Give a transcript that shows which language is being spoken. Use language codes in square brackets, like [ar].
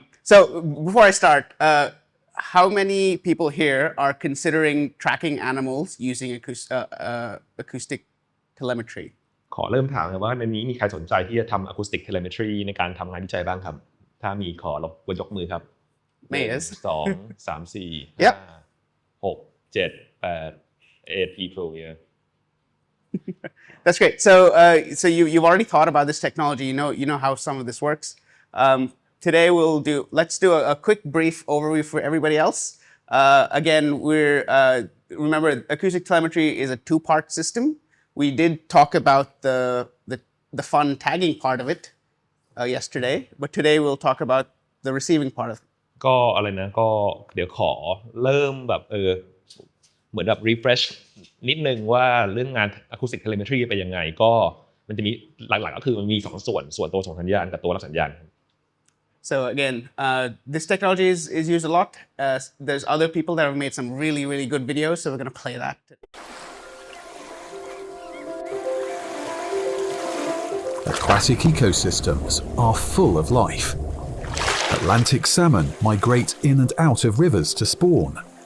[en] So before I start, how many people here are considering tracking animals using acoustic telemetry? [th] ขอเริ่มถามเลยว่าในนี้มีใครสนใจที่จะทำ acoustic telemetry ในการทำงานวิจัยบ้างครับถ้ามีขอรบกวนยกมือครับ 2 3 4 [en] Yep. 5 6 7 8 8 people yeah. That's great. So you've already thought about this technology. You know how some of this works. Today let's do a quick brief overview for everybody else. Again, remember acoustic telemetry is a 2-part system. We did talk about the fun tagging part of it yesterday, but today we'll talk about the receiving part of it. [th] ก็อะไรนะก็เดี๋ยวขอเริ่มแบบเหมือนแบบ refresh นิดนึงว่าเรื่องงาน acoustic telemetry เป็นยังไงก็มันจะมีหลักๆก็คือมันมี2ส่วนตัวส่งสัญญาณกับตัวรับสัญญาณ [en] So again, this technology is used a lot. There's other people that have made some really, really good videos, so we're going to play that. Aquatic ecosystems are full of life. Atlantic salmon migrate in and out of rivers to spawn.